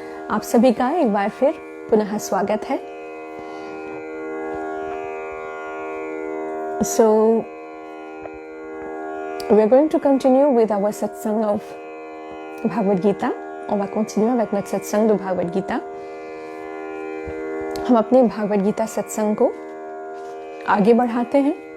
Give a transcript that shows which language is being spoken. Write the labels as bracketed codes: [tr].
[hi] आप सभी का एक बार फिर पुनः स्वागत है. [en] So, we are going to continue with our satsang of Bhagavad Gita. [fr] On va continuer avec notre satsang de Bhagavad Gita. [hi] हम अपने भागवत गीता सत्संग को आगे बढ़ाते हैं.